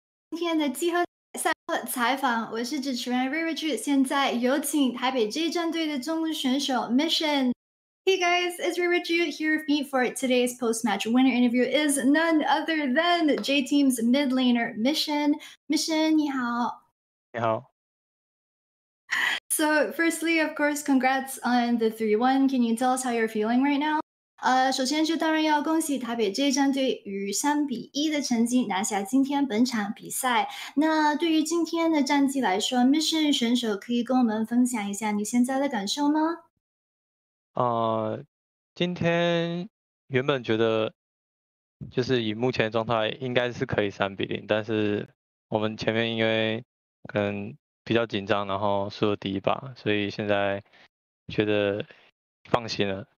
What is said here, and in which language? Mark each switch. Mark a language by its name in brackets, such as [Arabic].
[Chinese] 今天的季后赛后采访，我是主持人 Reirachuu。现在有请台北 J 战队的中文选手 Mission。 [English] Hey guys, it's Reirachuu here with me for today's post-match winner interview is none other than J Team's mid laner Mission. [Chinese] Mission, 你好。你好。 [English] So, firstly, of course, congrats on the 3-1. Can you tell us how you're feeling right now? [Chinese] 首先就当然要恭喜台北 J 战队以3-1的成绩拿下今天本场比赛。那对于今天的战绩来说 ，Mission 选手可以跟我们分享一下你现在的感受吗？今天原本觉得就是以目前的状态应该是可以3-0，但是我们前面因为可能比较紧张，然后输了第一把，所以现在觉得放心了。